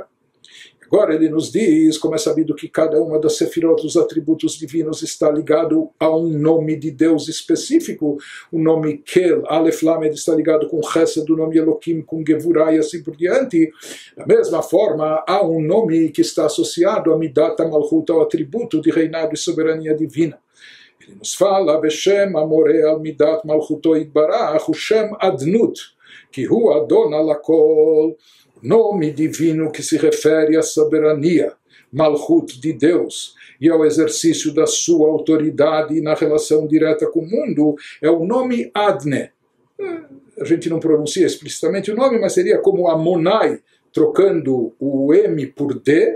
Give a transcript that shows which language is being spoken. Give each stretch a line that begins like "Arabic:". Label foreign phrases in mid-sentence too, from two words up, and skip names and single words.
Portuguese: Agora ele nos diz, como é sabido que cada uma das sefirot, dos atributos divinos, está ligado a um nome de Deus específico. O nome Kel, Aleph Lamed, está ligado com Chesed, o nome Elohim, com Gevurah e assim por diante. Da mesma forma, há um nome que está associado a
Hebrew: מידת המלכות,
Portuguese: ao atributo de reinado e soberania divina. Ele nos fala,
Hebrew: בשם המורה על מידת מלכותו יתברך, o שם אדנות, que הוא אדון הכל,
Portuguese: nome divino que se refere à soberania, Malchut de Deus, e ao exercício da sua autoridade na relação direta com o mundo, é o nome Adne. A gente não pronuncia explicitamente o nome, mas seria como Amonai, trocando o M por D.